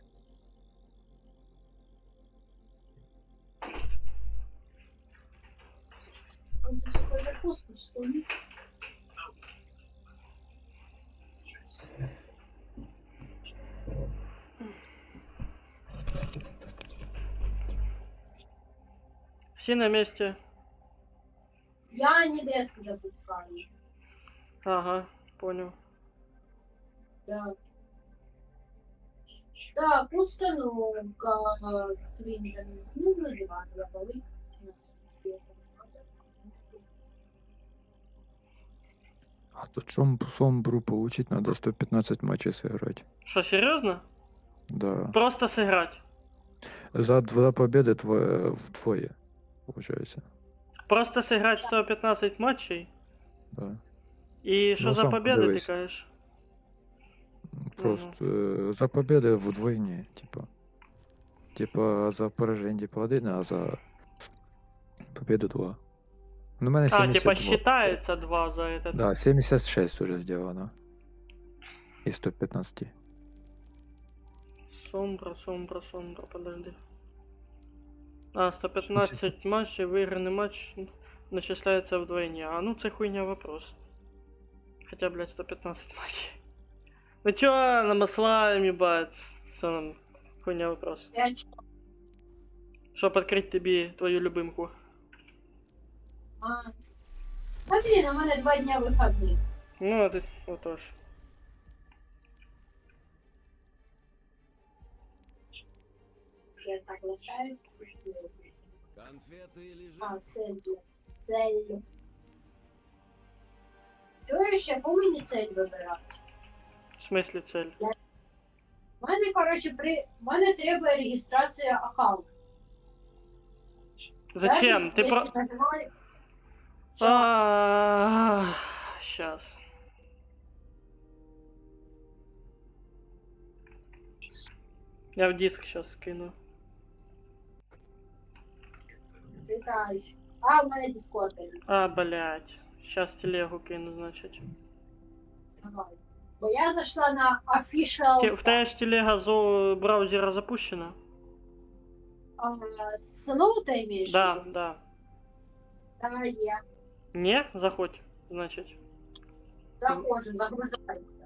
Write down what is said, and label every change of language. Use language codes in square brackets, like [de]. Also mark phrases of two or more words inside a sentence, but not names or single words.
[ru] Он ты, сука, запустишь, что ли? [uk] Всі на місці. [ru] Я не дески запускаю. Ага, понял. Да. Так, установка. Windows. Ну, вроде вас забыли. А тут Сомбру получить надо 115 матчей сыграть. [uk] Що, серйозно? [ru] Да. Просто сыграть. За 2 победы вдвое, получается. Просто сыграть 115 матчей. Да. [uk] І що Ну, за сам победи, ти подивись. кажеш? [ru] Просто за победы вдвойне, типа. Типа за поражение типа 1, а за победу 2. [uk] Ну, у мене [ru] А, 72. типа считается 2 за этот. Да, 76 уже сделано. Из 115. Сомбра, подожди. А, 115 матчей, выигранный матч начисляется вдвойне. А ну це хуйня вопрос. Хотя, блядь, 115 матчей. Ну чё, намаслаем, ебать? Что нам? Хуйня вопрос. Я Чтоб открыть тебе твою любимку. А. А блин, [uk] у мене 2 дня вихідних. [ru] Ну, а ты, отож. Я соглашаюсь. Конфеты лежат. А, цель, блядь. Цель. [uk] Чуєш, яку мені цель вибирати? [ru] В смысле цель? [uk] У мене, коротше, у мене треба реєстрація аккаунту. [ru] Зачем? Ты про... Сейчас. Я в диск сейчас скину. [uk] А, у мене Discord. [ru] А, блядь. Сейчас телегу кину, значит. [uk] Давай. Бо я зайшла на official В тебе ж телега з браузера запущена? З ноута імеєш? [ru] Да, да. [uk] Да, є. Не? Заходь, значит. Заходжу, загружається.